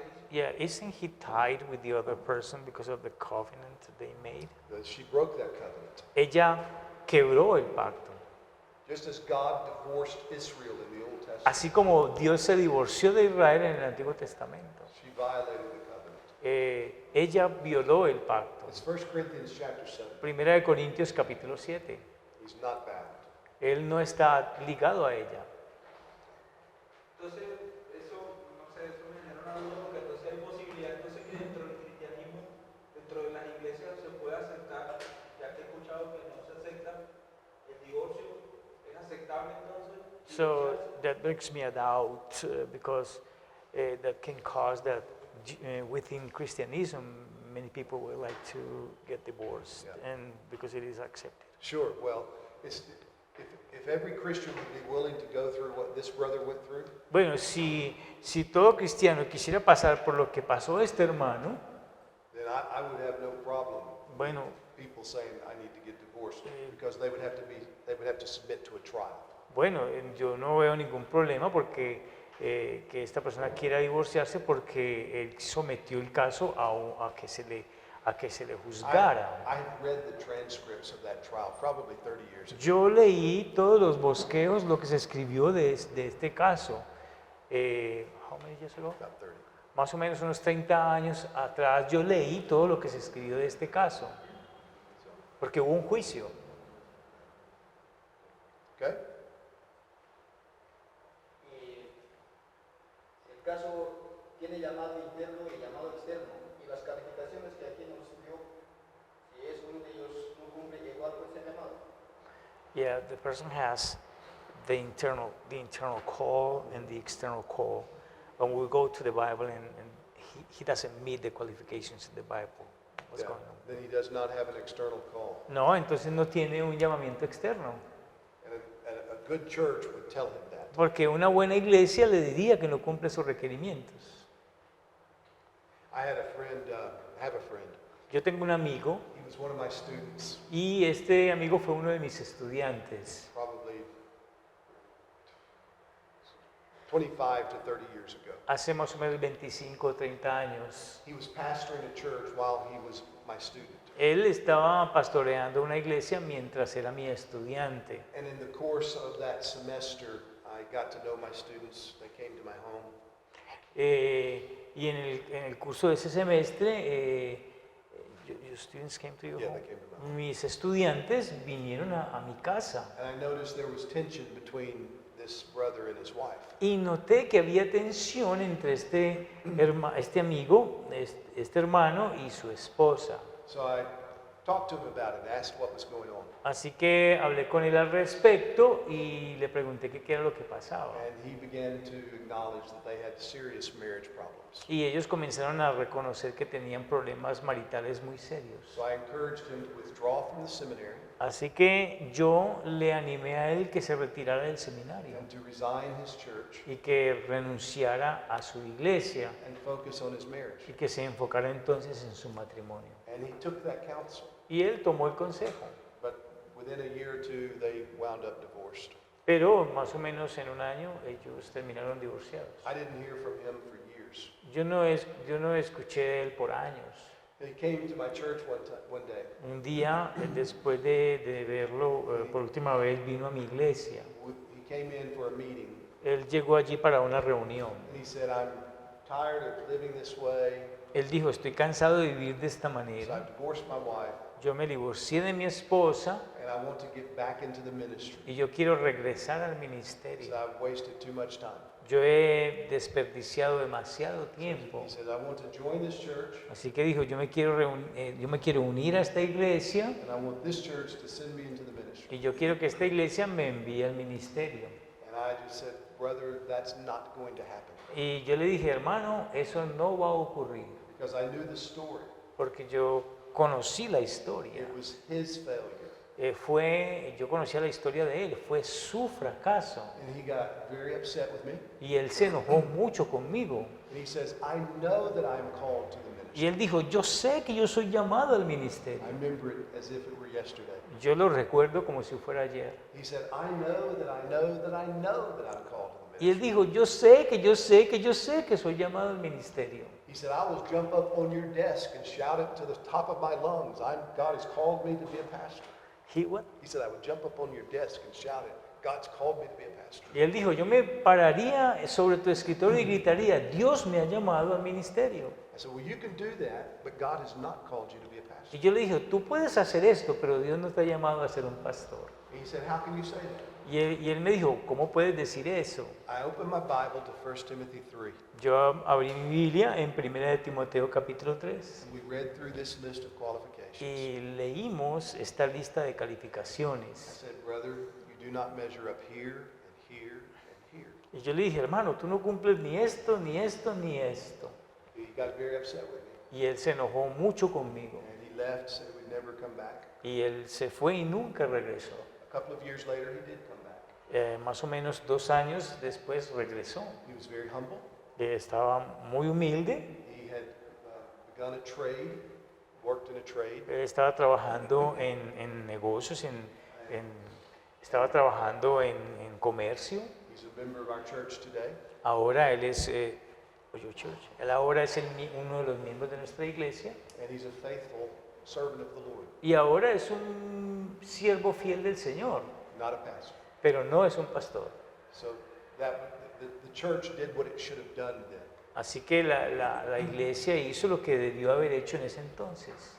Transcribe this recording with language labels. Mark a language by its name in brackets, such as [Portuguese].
[English] Yeah, isn't he tied with the other person because of the covenant that they made? That she broke that covenant. [Spanish] Ella quebró el pacto. [English] Just as God divorced Israel in the Old Testament, [Spanish] Así como Dios se divorció de Israel en el Antiguo Testamento, [English] she violated the covenant. [Spanish] ella violó el pacto. [English] It's 1 Corinthians chapter 7. [Spanish] Primera de Corintios capítulo 7. [English] He's not bound. [Spanish] Él no está ligado a ella. Entonces, eso, no sé, eso me genera una duda porque entonces hay posibilidad entonces que dentro del cristianismo, dentro de las iglesias se pueda aceptar, ya que he escuchado que no se acepta el divorcio, ¿es aceptable entonces? [English] So that brings me a doubt because that can cause that within Christianism many people would like to get divorced Yeah. and because it is accepted. Sure, well, if every Christian would be willing to go through what this brother went through, [Spanish] Bueno, si todo cristiano quisiera pasar por lo que pasó este hermano, [English] then I would have no problem [Spanish] bueno, [English] with people saying I need to get divorced because they would have to submit to a trial. [Spanish] bueno, yo no veo ningún problema porque que esta persona quiera divorciarse porque él sometió el caso a que se le juzgara. [English] I've read the transcripts of that trial probably 30 years ago. [Spanish] Yo leí todos los bosquejos, lo que se escribió de este caso. [English] How many years ago? About 30. [Spanish] Más o menos unos 30 años atrás yo leí todo lo que se escribió de este caso. Porque hubo un juicio. [English] Okay? [Spanish] Y si el caso tiene llamado interno y llamado externo, y las calificaciones que aquí nos subió, si es uno de ellos no cumple igual con ese llamado. [English] Yeah, the person has the internal call and the external call. When we go to the Bible and he doesn't meet the qualifications in the Bible. What's Yeah. going on? Then he does not have an external call. [Spanish] No, entonces no tiene un llamamiento externo. [English] And a good church would tell him that. [Spanish] Porque una buena iglesia le diría que no cumple sus requerimientos. [English] I have a friend. [Spanish] Yo tengo un amigo [English] He was one of my students, [Spanish] y este amigo fue uno de mis estudiantes. [English] probably 25 to 30 years ago. [Spanish] Hace más o menos 25 o 30 años. [English] He was pastoring a church while he was my student. [Spanish] Él estaba pastoreando una iglesia mientras era mi estudiante. [English] And in the course of that semester, I got to know my students. They came to my home. [Spanish] Y en el curso de ese semestre, [English] your students came to your Yeah, home. they came to my [Spanish] Mis estudiantes vinieron a mi casa [English] And I noticed there was tension between this brother and his wife. [Spanish] y noté que había tensión entre este amigo, este hermano y su esposa. [English] So I talked to him about it and asked what was going on. [Spanish] Así que hablé con él al respecto y le pregunté qué era lo que pasaba. [English] And he began to acknowledge that they had serious marriage problems. [Spanish] Y ellos comenzaron a reconocer que tenían problemas maritales muy serios. [English] So I encouraged him to withdraw from the seminary [Spanish] Así que yo le animé a él que se retirara del seminario [English] and to resign his church [Spanish] y que renunciara a su iglesia [English] and focus on his marriage. [Spanish] y que se enfocara entonces en su matrimonio. [English] And he took that counsel. [Spanish] Y él tomó el consejo, [English] But within a year or two, they wound up divorced. [Spanish] pero más o menos en un año ellos terminaron divorciados. [English] I didn't hear from him for years. [Spanish] Yo no escuché de él por años. [English] He came to my church one day. [Spanish] Un día, después de verlo por última vez, vino a mi iglesia. [English] He came in for a meeting. [Spanish] Él llegó allí para una reunión. [English] And he said, I'm tired of living this way. [Spanish] Él dijo, estoy cansado de vivir de esta [English] So [Spanish] manera. [English] I've divorced my wife [Spanish] Yo me divorcié de mi esposa [English] and I want to get back into the ministry. [Spanish] y yo quiero regresar al [English] So [Spanish] ministerio. [English] I've wasted too much time. [Spanish] Yo he desperdiciado demasiado tiempo. [English] He said, I want to join this church [Spanish] Así que dijo, yo me quiero unir a esta iglesia [English] and I want this church to send me into the ministry. [Spanish] y yo quiero que esta iglesia me envíe al ministerio. [English] And I just said, brother, that's not going to happen. [Spanish] Y yo le dije, hermano, eso no va a ocurrir, [English] Because I knew the story. [Spanish] porque yo conocí la historia. [English] It was his failure. [Spanish] Yo conocía la historia de él, fue su fracaso. [English] And he got very upset with me. [Spanish] Y él se enojó mucho conmigo. [English] And he says, I know that I'm called to the [Spanish] Y [English] ministry. [Spanish] él dijo, yo sé que yo soy llamado al ministerio. [English] I remember it as if it were yesterday. [Spanish] Yo lo recuerdo como si fuera ayer. [English] He said, I know that I know that I know that I'm called to the [Spanish] Y él [English] ministry. [Spanish] dijo, yo sé que soy llamado al ministerio. [English] He said, I will jump up on your desk and shout it to the top of my lungs. God has called me to be a pastor. What? He said, I would jump up on your desk and shout it. God's called me to be a pastor. [Spanish] Y él dijo, yo me pararía sobre tu escritorio y gritaría, Dios me ha llamado al ministerio. [English] I said, well, you can do that, but God has not called you to be a pastor. [Spanish] Y yo le dije, tú puedes hacer esto, pero Dios no te ha llamado a ser un pastor. [English] And he said, how can you say that? [Spanish] Y él me dijo, ¿cómo puedes decir eso? [English] I opened my Bible to 1 Timothy 3. [Spanish] Yo abrí mi Biblia en 1 de Timoteo capítulo 3 [English] And we read through this list of qualifications. [Spanish] y leímos esta lista de [English] I [Spanish] calificaciones. [English] said, brother, you do not measure up here and here and here. [Spanish] Y yo le dije, hermano, tú no cumples ni esto, ni esto, ni esto. [English] He got very upset with me. [Spanish] Y él se enojó mucho conmigo. [English] And he left, said we'd never come back. [Spanish] Y él se fue y nunca regresó. [English] A couple of years later, he did come back. [Spanish] Más o menos 2 años después regresó. [English] He was very humble. [Spanish] Estaba muy humilde. [English] He had begun a trade, worked in a trade. [Spanish] Estaba trabajando en negocios, estaba trabajando en comercio. [English] He's a member of our church today. [Spanish] Ahora él es, él ahora es uno de los miembros de nuestra iglesia. [English] And he's a faithful servant of the Lord, [Spanish] Y ahora es un siervo fiel del Señor, [English] not a pastor. [Spanish] pero no es un pastor. [English] So the church did what it should have done then. [Spanish] Así que la iglesia hizo lo que debió haber hecho en ese entonces.